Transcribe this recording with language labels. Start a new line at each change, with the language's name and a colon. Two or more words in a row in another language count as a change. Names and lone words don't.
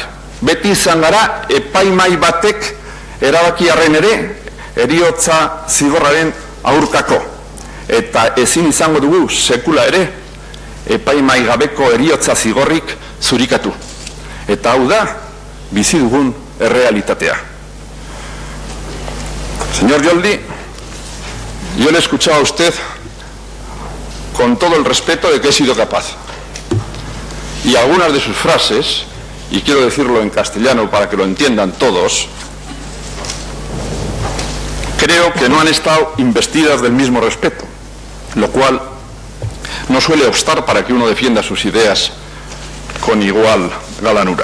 Basque: Beti izan gara epaimai batek erabakiarren ere heriotza zigorraren aurkako. Eta ezin izango dugu sekula ere epaimai gabeko heriotza zigorrik zurikatu. Eta hau da, bizi dugun errealitatea.
Spanish: Señor Joldi, yo le he escuchado a usted con todo el respeto de que he sido capaz. Y algunas de sus frases, y quiero decirlo en castellano para que lo entiendan todos, creo que no han estado investidas del mismo respeto, lo cual no suele obstar para que uno defienda sus ideas con igual galanura.